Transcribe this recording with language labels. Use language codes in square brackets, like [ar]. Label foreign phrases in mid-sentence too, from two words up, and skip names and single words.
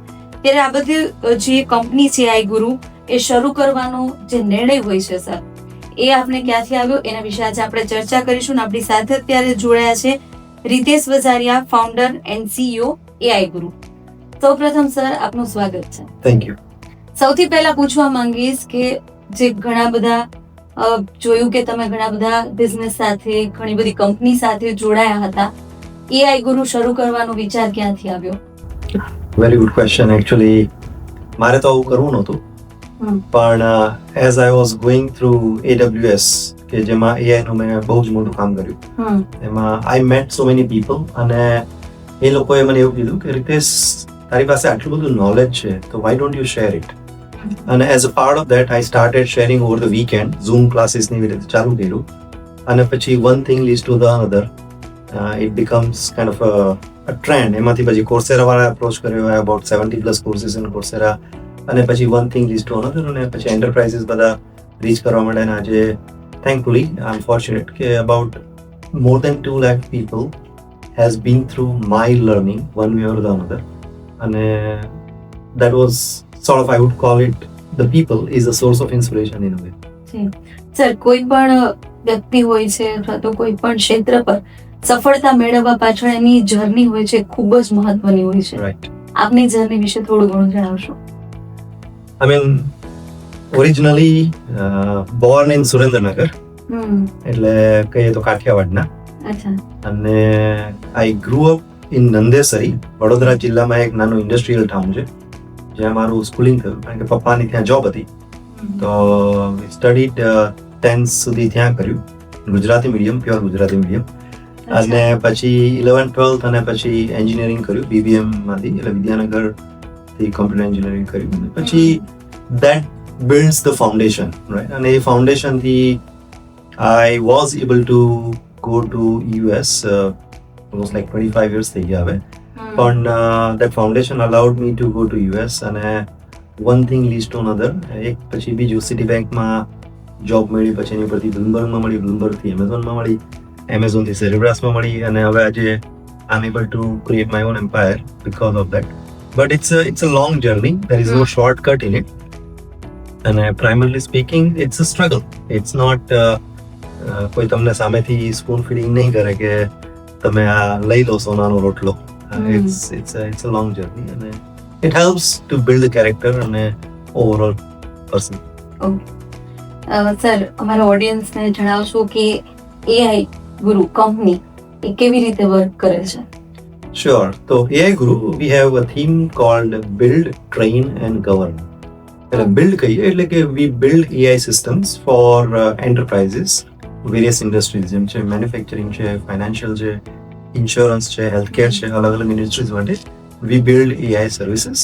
[gu] ત્યારે આ બધી જે કંપની છે AI ગુરુ એ શરૂ કરવાનો જે નિર્ણય હોય છે સર, એ આપને ક્યાંથી આવ્યો એના વિશે આજે આપણે ચર્ચા કરીશું. આપણી સાથે અત્યારે જોડાયા છે રીતેશ વઝારિયા, [en] founder and CEO [gu] AI ગુરુ. સૌપ્રથમ સર આપનું સ્વાગત છે. [en] Thank you. [gu] સૌથી પહેલા પૂછવા માંગીશ કે જે ઘણા બધા જોયું કે તમે ઘણા બધા બિઝનેસ સાથે, ઘણી બધી કંપની સાથે જોડાયા હતા, AI ગુરુ શરૂ કરવાનો વિચાર ક્યાંથી આવ્યો? [en] Very good question. Actually, [gu] મારે તો આવું કરવું નહોતું, પણ [en] as I was going through AWS [gu] કે જેમાં AI નું મેં બહુ જ મોટું કામ કર્યું, એમાં [en] I met so many people [gu] અને એ લોકોએ મને એવું કીધું કે રીતેશ, તારી પાસે આટલું બધું નોલેજ છે તો [en] why don't you share it? અને as a part of that I started sharing over the weekend. Zoom classes [gu] ની રીતે ચાલુ કર્યું અને પછી [en] one thing leads to the another. It becomes kind of a trend. [gu] એમાંથી પછી Coursera વાળા approach કર્યો. [en] I have about 70 plus courses in Coursera [gu] અને પછી [en] one thing leads to another [gu] અને પછી enterprises બધા reach કરવા માંડ્યા. અને આજે [en] thankfully I'm fortunate કે about more than 2 lakh people has been through my learning one way or the another. અને that was sort of, I would call it, the people is a source of inspiration in a way. [gu] સર, કોઈ પણ વ્યક્તિ હોય છે અથવા તો કોઈ પણ ક્ષેત્ર પર સફળતા મેળવવા પાછળ એની જર્ની હોય છે, ખૂબ જ મહત્વની હોય છે. Right. આપની જર્ની વિશે થોડું ઘણું જણાવશો? [en] I mean, originally born in સુરેન્દ્રનગર, [gu] એટલે કહીએ તો કાઠિયાવાડના. અચ્છા. અને [en] I grew up in [gu] નંદેસરી, વડોદરા જિલ્લામાં એક નાનું [en] industrial town [gu] છે જ્યાં મારું સ્કૂલિંગ થયું, કારણ કે પપ્પાની ત્યાં જોબ હતી. તો સ્ટડીડ 10th સુધી ત્યાં કર્યું, ગુજરાતી મીડિયમ, પ્યોર ગુજરાતી મીડિયમ. અને પછી 11th 12th અને પછી એન્જિનિયરિંગ કર્યું BBM માંથી, એટલે વિદ્યાનગરથી [en] computer engineering [gu] કર્યું. અને પછી [en] that builds the foundation, right? [gu] અને એ ફાઉન્ડેશનથી [en] I was able to go to US, almost like 25 years [gu] થઈ ગયા હવે. [en] પણ that foundation allowed me to go to US અને one thing leads to another. [gu] એક પછી બીજું, સિટી બેંકમાં જોબ મળી, પછી એની પરથી બ્લુમબર્ગમાં મળી, બ્લુમબર્ગથી એમેઝોનમાં મળી, એમેઝોનથી સેરેબ્રાસમાં મળી, અને હવે આજે [en] I'm able to create my own empire because of that. But it's a long journey. There is no shortcut in it. And primarily speaking, it's a struggle. It's not [gu] કોઈ તમને સામેથી [en] spoon feeding [gu] નહીં કરે કે તમે આ લઈ લો સોનાનો રોટલો. [en] It's a long journey and it helps to build a character and a overall person. [gu] સર, અમારા ઓડિયન્સને જણાવશો કે AI ગુરુ કંપની એ કેવી રીતે વર્ક કરે છે? [en] Sure. So AI Guru, we have a theme called Build, Train and Govern. [gu] એટલે build કહીએ એટલે કે [en] we build AI systems for enterprises, various industries, [gu] જેમ છે મેન્યુફેક્ચરિંગ છે, ફાઇનાન્શિયલ છે, ઇન્સ્યોરન્સ છે, હેલ્થકેર છે, અલગ અલગ ઇન્ડસ્ટ્રીઝ માટે [en] we build AI services.